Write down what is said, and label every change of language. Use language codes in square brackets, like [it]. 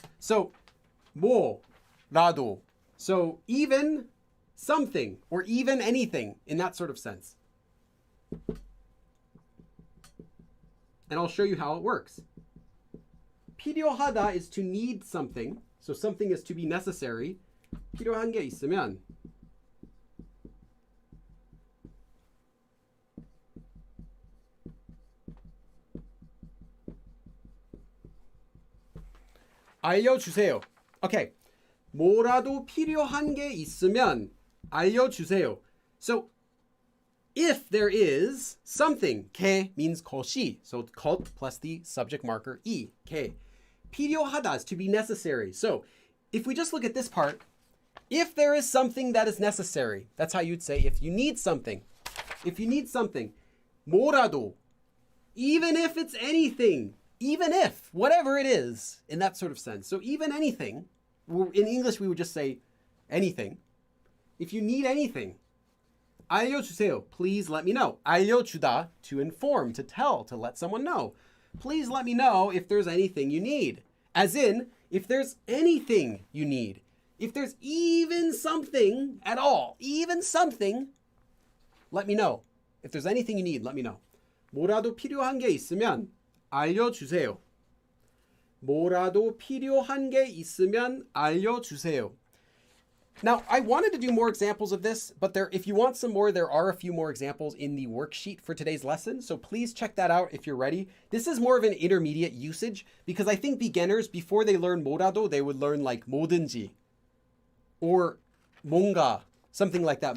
[ko] So 뭐, 나도. [en] So even something or even anything in that sort of sense. And I'll show you how it works. 필요하다 is to need something. So something is to be necessary. [ko] 필요한 게 있으면 알려주세요. [en] Okay. [ko] 뭐라도 필요한 게 있으면 알려주세요. [en] So if there is something, 게 means 것이. So 것 plus the subject marker 이, 게. 필요하다 is to be necessary. So if we just look at this part, if there is something that is necessary, that's how you'd say if you need something. If you need something, 뭐라도, even if it's anything, even if, whatever it is, in that sort of sense. So even anything, in English we would just say anything. If you need anything, 알려주세요, please let me know. 알려주다, to inform, to tell, to let someone know. Please let me know if there's anything you need. As in, if there's anything you need. If there's even something at all, even something, let me know. If there's anything you need, let me know. [ko] 뭐라도 필요한 게 있으면 알려주세요. 뭐라도 필요한 게 있으면 알려주세요. [en] Now, I wanted to do more examples of this, but if you want some more, there are a few more examples in the worksheet for today's lesson. So please check that out if you're ready. This is more of an intermediate usage because I think beginners, before they learn 뭐라도, they would learn like 뭐든지 or 뭔가, something like that.